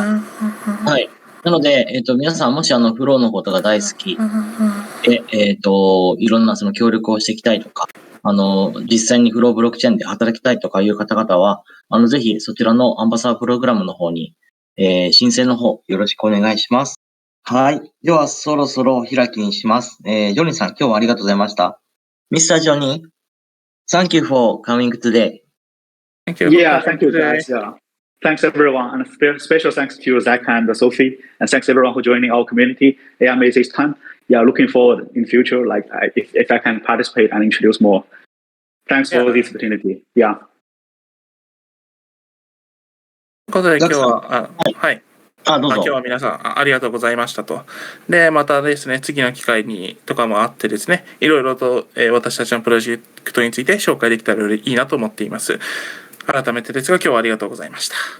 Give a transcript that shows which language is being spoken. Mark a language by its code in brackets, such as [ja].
[ja] はい。なので、皆さん、もしフローのことが大好きで、いろんなその協力をしていきたいとか、実際にフローブロックチェーンで働きたいとかいう方々は、ぜひそちらのアンバサダープログラムの方に、申請の方、よろしくお願いします。はい。では、そろそろ開きにします。ジョニーさん、今日はありがとうございました。 [en] Mr. Johnny, thank you for coming today. Thank you. Yeah, thank you, guys. Thanks, everyone. And a special thanks to Zach and Sophie. And thanks, everyone, for joining our community. Yeah, amazing time. Yeah, looking forward in future, if I can participate and introduce more. Thanks for this opportunity. Yeah. [ja] ということで今日は、はい。どうぞ。今日は皆さんありがとうございましたと。で、またですね、次の機会にとかもあってですね、いろいろと、私たちのプロジェクトについて紹介できたらいいなと思っています。改めてですが、今日はありがとうございました。